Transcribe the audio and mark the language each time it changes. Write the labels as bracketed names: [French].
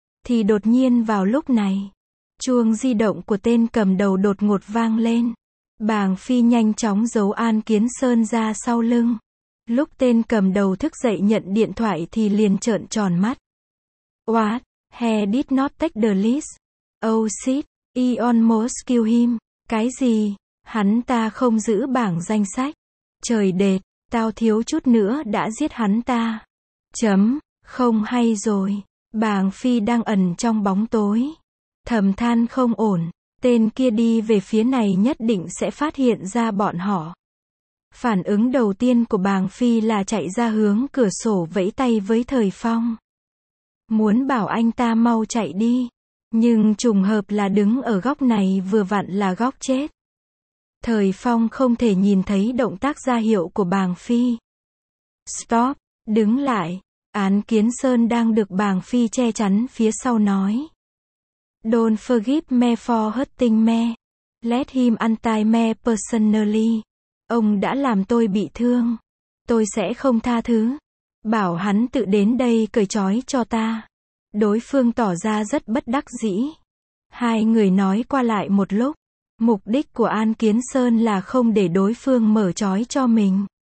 [Vietnamese] Thì đột nhiên vào lúc này. Chuông di động của tên cầm đầu đột ngột vang lên. Bàng Phi nhanh chóng giấu An Kiến Sơn ra sau lưng. Lúc tên cầm đầu thức dậy nhận điện thoại thì liền trợn tròn mắt. [English] What? He did not take the list. Oh shit, he almost killed him. [Vietnamese] Cái gì? Hắn ta không giữ bảng danh sách. Trời đệt, tao thiếu chút nữa đã giết hắn ta. Chấm, không hay rồi. Bàng Phi đang ẩn trong bóng tối. Thầm than không ổn, tên kia đi về phía này nhất định sẽ phát hiện ra bọn họ. Phản ứng đầu tiên của Bàng Phi là chạy ra hướng cửa sổ vẫy tay với Thời Phong. Muốn bảo anh ta mau chạy đi, nhưng trùng hợp là đứng ở góc này vừa vặn là góc chết. Thời Phong không thể nhìn thấy động tác ra hiệu của Bàng Phi. Stop, đứng lại, Án Kiến Sơn đang được Bàng Phi che chắn phía sau nói. [English] Don't forgive me for hurting me. Let him untie me personally. [Vietnamese] Ông đã làm tôi bị thương. Tôi sẽ không tha thứ. Bảo hắn tự đến đây cởi trói cho ta. Đối phương tỏ ra rất bất đắc dĩ. Hai người nói qua lại một lúc. Mục đích của An Kiến Sơn là không để đối phương mở trói cho mình.